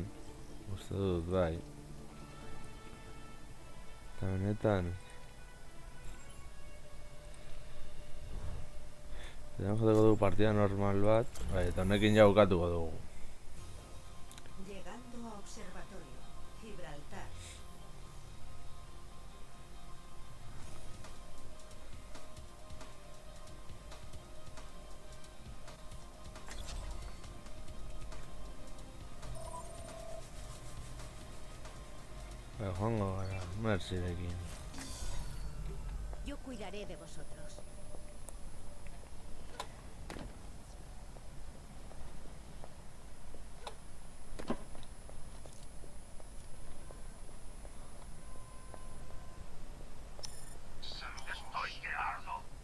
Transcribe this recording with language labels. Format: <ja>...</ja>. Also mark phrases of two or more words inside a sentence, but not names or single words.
<eu>Uste dut, bai. Eta benetan. Eta joteko dugu partida normal bat. Bai, eta honekin ja bukatuko dugu.</eu> <es>Llegando a observatorio. Gibraltar.</es> <eu>Bai, joango gara, Mercyrekin.</eu> <es>Yo cuidaré de vosotros. Estoy que ardo.</es>